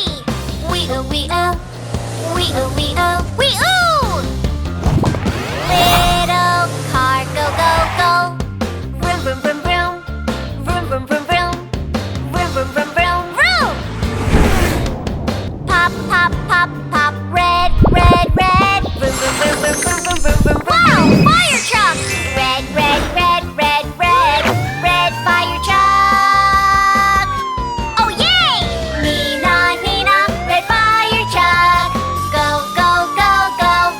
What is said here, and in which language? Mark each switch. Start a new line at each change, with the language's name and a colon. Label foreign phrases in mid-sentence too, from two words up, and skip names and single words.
English: We-oo. Little car, go, go, go. Vroom, vroom, vroom, vroom. Vroom, vroom, vroom, vroom. Vroom, vroom, vroom, vroom, vroom. Pop, pop, pop, pop. Red, red, red. Vroom, vroom, vroom, vroom, vroom, vroom, vroom, vroom. Wow, fire truck! Red, red, red, red, red. Red fire truck! Oh, yay! Nina, Nina, red fire truck. Go, go, go, go.